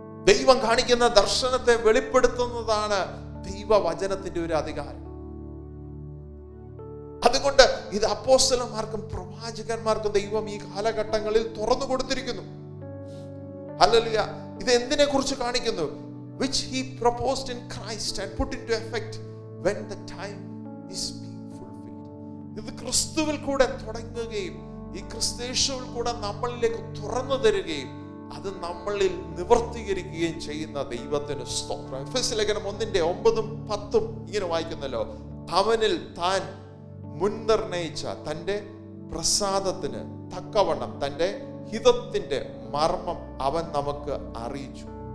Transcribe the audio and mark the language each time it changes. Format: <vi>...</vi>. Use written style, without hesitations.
<ml>ദൈവം കാണിക്കുന്ന ദർശനത്തെ വെളിപ്പെടുത്തുന്നതാണ് ദൈവവചനത്തിന്റെ ഒരു അധികാരം. അതുകൊണ്ട് ഇത് അപ്പോസ്തലന്മാർക്കും പ്രവാചകന്മാർക്കും ദൈവം ഈ കാലഘട്ടങ്ങളിൽ തുറന്നു കൊടുത്തിരിക്കുന്നു. ഹല്ലേലൂയ. ഇത് എന്തിനെ കുറിച്ച് കാണിക്കുന്നു?</ml> <en>which he proposed in Christ and put into effect when the time is being fulfilled.</en> <ml>ഇത് ക്രിസ്തുവിൽ കൂടെ തുടങ്ങുകയും ഈ ക്രിസ്തേശുവിൽ കൂടെ നമ്മളിലേക്ക് തുറന്നു തരികയും അത് നമ്മളിൽ നിവർത്തീകരിക്കുകയും ചെയ്യുന്ന ദൈവത്തിന് സ്തോത്രം. എഫെസ്യ ലേഖനം 1:9-10 ഇങ്ങനെ വായിക്കുന്നല്ലോ, അവനിൽ താൻ മുൻനിർണയിച്ച തൻ്റെ പ്രസാദത്തിന് തക്കവണ്ണം തൻ്റെ ഹിതത്തിന്റെ മർമ്മം അവൻ നമുക്ക് അറിയിച്ചു.</ml>